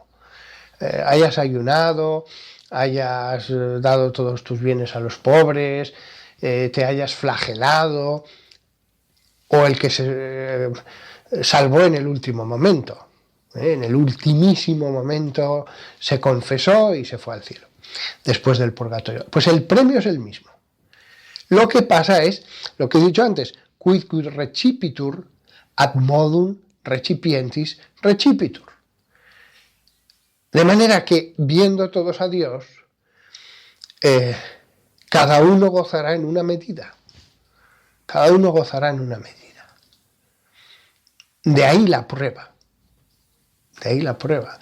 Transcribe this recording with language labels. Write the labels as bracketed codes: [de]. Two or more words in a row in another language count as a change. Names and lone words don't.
[es] Hayas ayunado, hayas dado todos tus bienes a los pobres, te hayas flagelado, o el que se salvó en el último momento. En el ultimísimo momento se confesó y se fue al cielo, después del purgatorio. Pues el premio es el mismo. Lo que pasa es, lo que he dicho antes, [la] quid recipitur ad modum recipientis recipitur. [es] De manera que, viendo todos a Dios, cada uno gozará en una medida. Cada uno gozará en una medida. De ahí la prueba. De ahí la prueba.